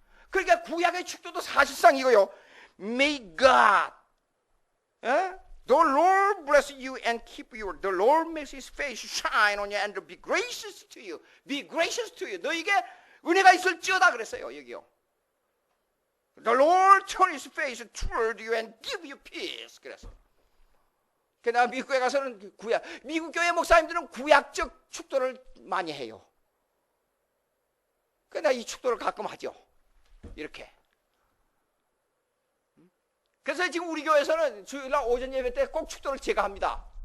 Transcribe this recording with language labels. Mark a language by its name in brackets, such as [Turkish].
[Korean] 그러니까 구약의 축도도 사실상 이거요. [English] May God, the Lord bless you and keep you. The Lord makes His face shine on you and be gracious to you. Be gracious to you. [Korean] 너에게 은혜가 있을지어다 그랬어요. 여기요. [English] The Lord turn His face toward you and give you peace. [Korean] 그래서. 그러나 미국에 가서는 미국 교회 목사님들은 구약적 축도를 많이 해요. 그러나 이 축도를 가끔 하죠. 이렇게. 그래서 지금 우리 교회에서는 주일날 오전 예배 때 꼭 축도를 제가 합니다.